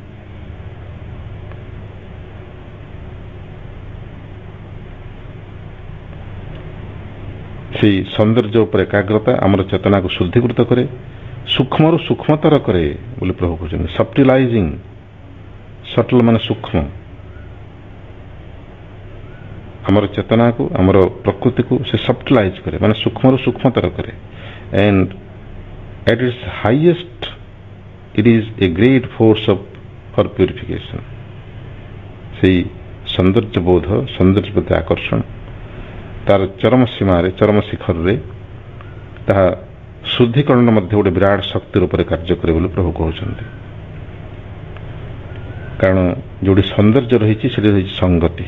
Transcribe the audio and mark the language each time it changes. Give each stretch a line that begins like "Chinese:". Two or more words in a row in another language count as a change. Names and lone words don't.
Odia: সেই ସୌନ୍ଦର୍ଯ୍ୟ ଉପରେ ଏକାଗ୍ରତା ଆମର ଚେତନାକୁ ଶୁଦ୍ଧୀକୃତ କରେ, ସୂକ୍ଷ୍ମରୁ ସୂକ୍ଷ୍ମତର କରେ ବୋଲି ପ୍ରଭୁ କହୁଛନ୍ତି। ସଫ୍ଟିଲାଇଜିଂ, ସଟଲ ମାନେ ସୂକ୍ଷ୍ମ, ଆମର ଚେତନାକୁ ଆମର ପ୍ରକୃତିକୁ ସେ ସଫ୍ଟିଲାଇଜ କରେ, ମାନେ ସୂକ୍ଷ୍ମରୁ ସୂକ୍ଷ୍ମତର କରେ।
English: and at its highest it is a great force for purification।
Odia: সেই ସୌନ୍ଦର୍ଯ୍ୟ ବୋଧ, ସୌନ୍ଦର୍ଯ୍ୟ ପ୍ରତି ଆକର୍ଷଣ ତାର ଚରମ ସୀମାରେ, ଚରମ ଶିଖରରେ ତାହା ଶୁଦ୍ଧିକରଣ ମଧ୍ୟ ଗୋଟେ ବିରାଟ ଶକ୍ତି ରୂପରେ କାର୍ଯ୍ୟ କରେ ବୋଲି ପ୍ରଭୁ କହୁଛନ୍ତି। କାରଣ ଯୋଉଠି ସୌନ୍ଦର୍ଯ୍ୟ ରହିଛି ସେଠି ରହିଛି ସଙ୍ଗତି।